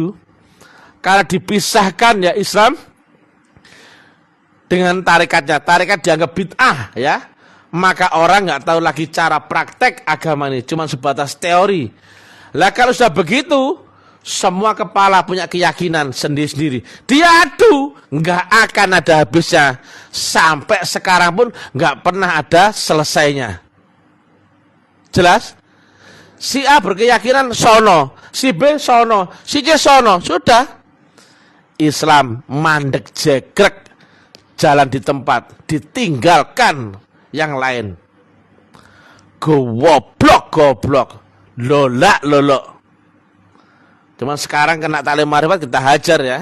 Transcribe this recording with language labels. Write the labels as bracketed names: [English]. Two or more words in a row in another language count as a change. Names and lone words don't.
[Indonesian] Kalau dipisahkan ya Islam dengan tarikatnya, tarikat dianggap bid'ah ya, maka orang nggak tahu lagi cara praktek agama ini, cuma sebatas teori. Lah kalau sudah begitu, semua kepala punya keyakinan sendiri-sendiri, diadu nggak akan ada habisnya. Sampai sekarang pun nggak pernah ada selesainya. Jelas? Si A berkeyakinan sono, si B sono, si C sono, sudah. Islam [Javanese] mandek jegrek, [Indonesian] jalan di tempat, ditinggalkan yang lain. Goblok, lolak. Cuman sekarang kena taklim marifat kita hajar ya.